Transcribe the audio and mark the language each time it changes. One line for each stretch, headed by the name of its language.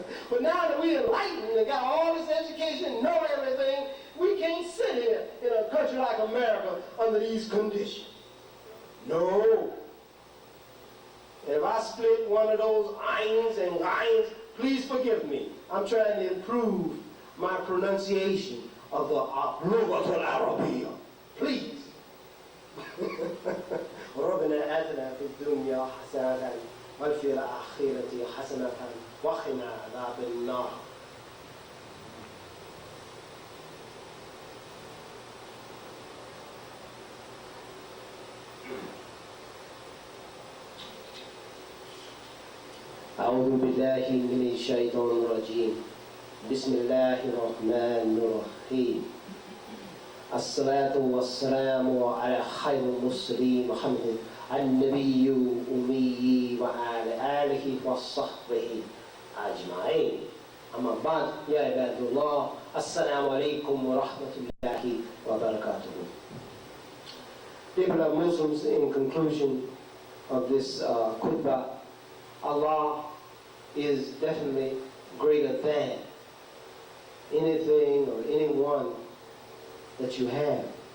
English: But now that we're enlightened and got all this education, know everything, we can't sit here in a country like America under these conditions. No. And if I split one of those eins and ghains, please forgive me. I'm trying to improve my pronunciation of the Lughatul Arabiya. Please.
Arabic: ربنا آتنا في الدنيا حسنة وفي الآخرة حسنة وقنا عذاب النار. أعوذ بالله من الشيطان الرجيم. بسم الله الرحمن الرحيم. الصلاة والسلام على خير المرسلين محمد النبي الأمي وعلى آله وصحبه أجمعين. أما بعد يا عباد الله السلام عليكم ورحمة الله وبركاته.
English: People of Muslims, in conclusion of this khutbah, Allah is definitely greater than anything or anyone that you have.